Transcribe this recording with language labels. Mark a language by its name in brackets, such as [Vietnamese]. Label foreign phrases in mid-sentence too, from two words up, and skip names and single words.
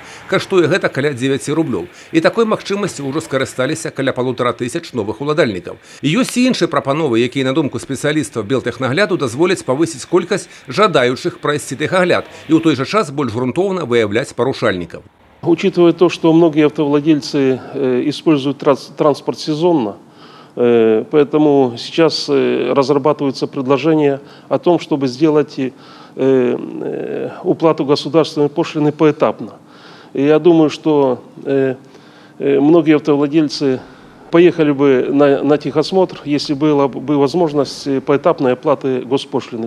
[Belarusian] Каштуе гэта каля 9 рублёў. І такой магчымасцю ўжо скарысталіся каля 1500 новых уладальнікаў. Ёсць і іншыя прапановы, якія, на думку спецыялістаў белтэхнагляду, дазволяць павысіць колькасць жадаючых прайсці тэхагляд і ў той жа час больш грунтоўна выяўляць парушальнікаў. [Russian] Учитывая то, что многие автовладельцы используют транспорт сезонно, поэтому сейчас разрабатываются предложения о том, чтобы сделать уплату государственной пошлины поэтапно. И я думаю, что многие автовладельцы поехали бы на техосмотр, если была бы возможность поэтапной оплаты госпошлины.